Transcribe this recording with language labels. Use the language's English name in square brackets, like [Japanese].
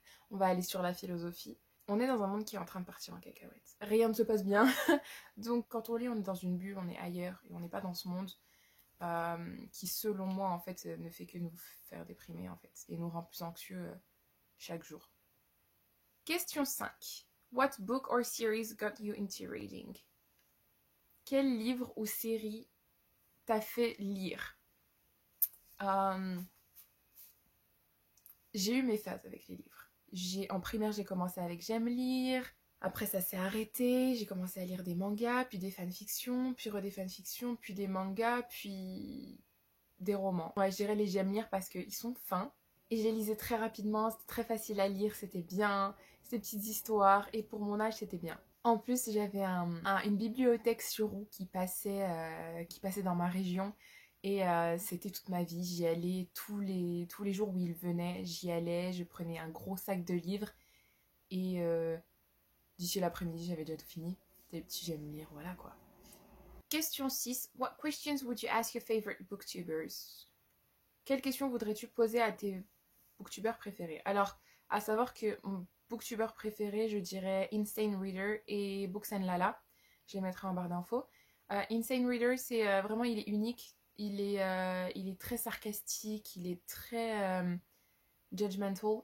[French] On va aller sur la philosophie. On est dans un monde qui est en train de partir en cacahuète. Rien ne se passe bien. Donc quand on lit, on est dans une bulle, on est ailleurs et on n'est pas dans ce monde qui, selon moi, en fait, ne fait que nous faire déprimer, en fait, et nous rend plus anxieux chaque jour. Question 5. [English] What book or series got you into reading? [French] Quel livre ou série t'a fait lire? J'ai eu mes phases avec les livres. En primaire, j'ai commencé avec J'aime lire. Après, ça s'est arrêté. J'ai commencé à lire des mangas, puis des fanfictions, puis des fanfictions, puis des mangas, puis des romans. Ouais, je dirais les J'aime lire parce qu'ils sont fins. Et je les lisais très rapidement, c'était très facile à lire, c'était bien. Ces petites histoires. Et pour mon âge, c'était bien. En plus, j'avais une bibliothèque sur roue qui passait dans ma région. Et c'était toute ma vie. J'y allais tous les jours où il venait. J'y allais, je prenais un gros sac de livres. Et d'ici l'après-midi, j'avais déjà tout fini. C'était des petits j'aime lire, voilà quoi. Question 6. [English] What questions would you ask your favorite booktubers? [French] Quelles questions voudrais-tu poser à tes booktubers préférés? Alors, à savoir que mon booktuber préféré, je dirais Insane Reader et Books and Lala. Je les mettrai en barre d'infos. Insane Reader, c'est vraiment, il est unique. Il est très sarcastique, il est très judgmental.